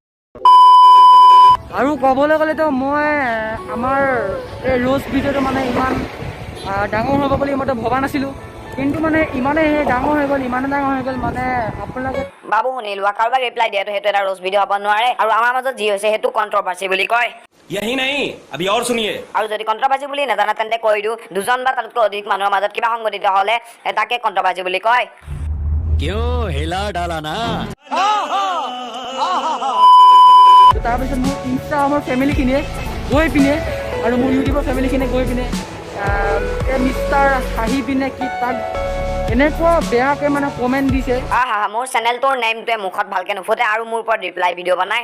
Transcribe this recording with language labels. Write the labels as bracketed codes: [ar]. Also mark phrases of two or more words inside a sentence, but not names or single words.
[as] আৰু ক'বলৈ গ'লেতো মই আমাৰ এই [en] roast video' [as] টো মানে ইমান ডাঙৰ হ'ব বুলি মইতো ভবা নাছিলোঁ, কিন্তু মানে ইমানে ডাঙৰ হৈ গ'ল মানে আপোনালোকে বাবু শুনি লোৱা, কাৰোবাক ৰিপ্লাই দিয়াটো সেইটো এটা [en] roast video' [as] হ'ব নোৱাৰে। আৰু আমাৰ মাজত যি হৈছে সেইটো কণ্ট্ৰভাৰ্চি বুলি কয়। [hi] यही नहीं अभी और सुनिए। [as] আৰু যদি কণ্ট্ৰভাৰ্চি বুলি নাজানা তেন্তে কৈ দিওঁ, দুজন বা তাতকৈ অধিক মানুহৰ মাজত কিবা সংঘটিত হ'লে তাকে কণ্ট্ৰভাৰ্চি বুলি কয়। [hi] क्यों हिला डाला ना? [as] তাৰপিছত মোৰ ইনষ্টাগ্ৰামৰ ফেমিলিখিনিয়ে গৈ পিনে আৰু মোৰ ইউটিউবৰ ফেমিলিখিনিয়ে গৈ পিনে মিষ্টাৰ হাঁহি পিনে কি তাক এনেকুৱা বেয়াকৈ মানে কমেণ্ট দিছে। মোৰ চেনেলটোৰ নেমটোৱে মুখত ভালকৈ নুফুটে আৰু মোৰ ওপৰত [en] reply video' [as] বনায়।